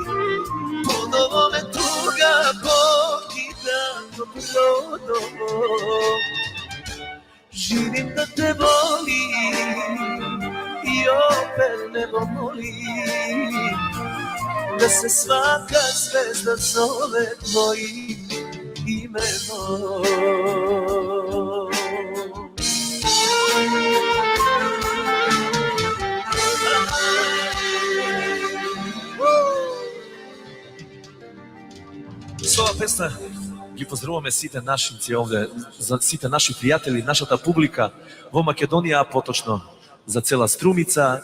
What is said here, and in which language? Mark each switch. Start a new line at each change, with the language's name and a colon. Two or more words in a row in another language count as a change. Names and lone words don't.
Serbian: Ponovo me tuga pokida ko brodom. Živim da te volim i opet tebe nebo molim, da se svaka zvezda zove tvojim imenom.
Macedonian: С ова песна ги поздравуваме сите нашинци овде, за сите наши пријатели, нашата публика во Македонија, а поточно за цела Струмица.